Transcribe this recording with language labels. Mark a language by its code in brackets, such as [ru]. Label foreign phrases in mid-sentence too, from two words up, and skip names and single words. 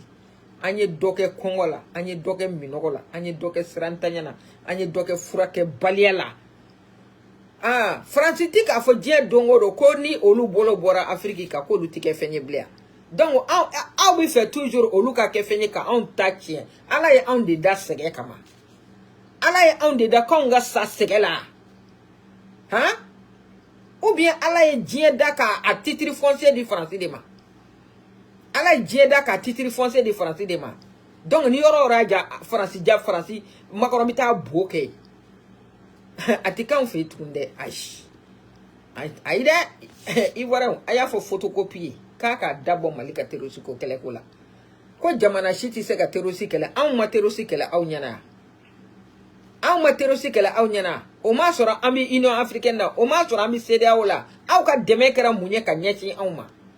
[bm] An ye dɔ kɛ kɔngɔ la, an ye dɔ kɛ minɔgɔ la, an ye dɔ kɛ sirantanya la, an ye dɔ kɛ furakɛbaliya la. Ah, Francis ti k'a fɔ diɲɛ don o don ko ni olu bolo bɔra Afrique ka k'olu ti kɛ fɛn ye bilen. Donc aw bɛ fɛ toujours olu ka kɛ fɛn ye ka anw ta tiɲɛ. Ala ye anw de da sɛgɛ kama. Ala ye anw de da k'anw ka sa sɛgɛ la. Hein? [fr] Ou bien [bm] Ala ye diɲɛ da k'a [fr] titre foncier [bm] di Francis de ma. Ala ye diɲɛ da k'a [fr] titre foncier [bm] di Francis de ma. Donc ni yɔrɔ yɔrɔ ja Francis makɔrɔ bɛ taa bo kɛ. Atika [fr] on fait [bm] tunde ayi dɛ ivoirien a y'a fɔ photocopie k'a ka dabɔ Mali ka terroriste ko kɛlɛ ko la ko jamana si tɛ se ka terroriste kɛlɛ anw ma terroriste kɛlɛ aw ɲɛna anw ma terroriste kɛlɛ aw ɲɛna o m'a sɔrɔ an bɛ Union africaine na o m'a sɔrɔ an bɛ CEDEAO la aw ka dɛmɛ kɛra mun ye ka ɲɛsin anw ma